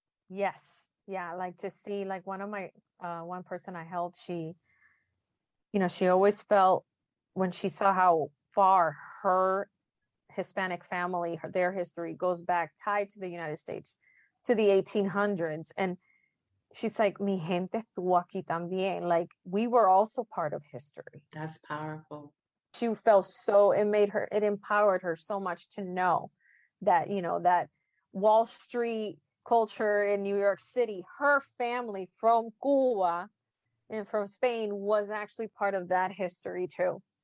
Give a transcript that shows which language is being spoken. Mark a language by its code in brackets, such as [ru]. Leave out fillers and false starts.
[en] Yes. Yeah. Like to see, like one person I helped, she always felt when she saw how far her Hispanic family, their history goes back, tied to the United States, to the 1800s. And she's like, [es] mi gente estuvo aquí también. [en] Like, we were also part of history. That's powerful. She felt it empowered her so much to know that, that Wall Street culture in New York City, her family from Cuba and from Spain was actually part of that history too.